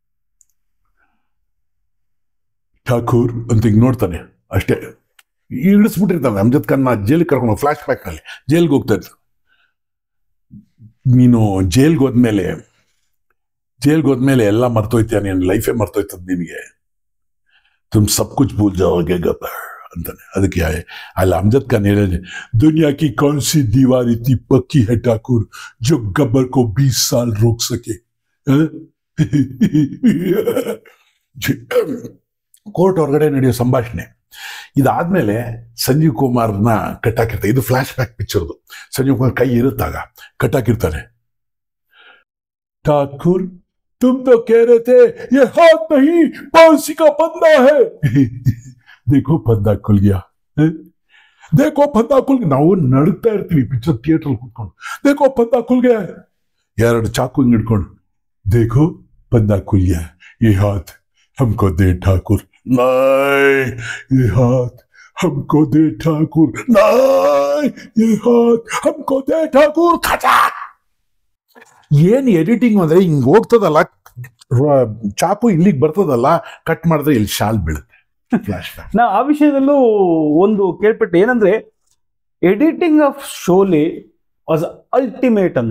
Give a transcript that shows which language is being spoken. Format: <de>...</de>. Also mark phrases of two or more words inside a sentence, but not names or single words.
<kn>ಠಾಕೂರ್ ಅಂತ ಹಿಂಗ್ ನೋಡ್ತಾನೆ ಅಷ್ಟೇ, ಇಳಿಸ್ಬಿಟ್ಟಿರ್ತಾನೆ ಅಮ್ಜದ್ ಖಾನ್ನ ಜೈಲಿಗೆ ಕರ್ಕೊಂಡು.</kn> <en>flash back</en> <kn>ನಲ್ಲಿ ಜೈಲ್ಗೆ ಹೋಗ್ತಾ ಇರ್ತಾನೆ. ನೀನು ಜೈಲ್ಗೆ ಹೋದ್ಮೇಲೆ ಎಲ್ಲ ಮರ್ತೋಯ್ತೀಯ, ನೀನು ಲೈಫೇ ಮರ್ತೋಯ್ತದ ನಿನಗೆ.</kn> <hi>तुम सब कुछ भूल जाओगे ಗಬ್ಬರ್ ಅಂತಾನೆ.</hi> <kn>ಅದಕ್ಕೆ ಅಲ್ಲಿ ಅಮ್ಜದ್ ಖಾನ್ ಹೇಳಿದೆ,</kn> <hi>दुनिया की कौन सी दीवार इतनी पक्की है ठाकुर जो गब्बर को 20 साल रोक सके.</hi> <kn>ಕೋರ್ಟ್ ಹೊರಗಡೆ ನಡೆಯೋ ಸಂಭಾಷಣೆ. ಇದಾದ್ಮೇಲೆ ಸಂಜೀವ್ ಕುಮಾರ್ನ ಕಟ್ಟಾಕಿರ್ತಾರೆ. ಇದು</kn> <en>flash back</en> <kn>ಪಿಕ್ಚರ್ದು. ಸಂಜೀವ್ ಕುಮಾರ್ ಕೈ ಇರುತ್ತಾಗ ಕಟ್ಟಾಕಿರ್ತಾನೆ.</kn> <hi>ಠಾಕೂರ್ तुम तो कह रहे थे ये हाथ नहीं फांसी का फंदा है. देखो फंदा खुल गया, देखो फंदा खुल गया.</hi> <kn>ನಾವು ನಡುತ್ತಾ ಇರ್ತೀವಿ</kn> <en>picture theatre</en> <kn>ಕೂತ್ಕೊಂಡು.</kn> <hi>देखो फंदा खुल गया, 2</hi> <kn>ಚಾಕು ಹಿಡ್ಕೊಂಡು</kn> <hi>देखो फंदा खुल गया, ये हाथ हमको दे ठाकुर. नहीं, ये हाथ हमको दे ठाकुर. नहीं, ये हाथ हमको दे ठाकुर. ಖಚಾ.</hi> <kn>ಏನ್ ಎಡಿಟಿಂಗ್ ಅಂದ್ರೆ ಹಿಂಗ್ ಹೋಗ್ತದಲ್ಲ, ಚಾಕು ಇಲ್ಲಿಗೆ ಬರ್ತದಲ್ಲ, ಕಟ್ ಮಾಡಿದ್ರೆ ಇಲ್ಲಿ ಶಾಲ್ ಬೀಳುತ್ತೆ.</kn> <en>flash back.</en> <kn>ನಾ ಆ ವಿಷಯದಲ್ಲೂ ಒಂದು ಕೇಳ್ಪಟ್ಟೆ, ಏನಂದ್ರೆ</kn> <en>editing of Sholay was ultimate</en> <kn>ಅಂತ.</kn>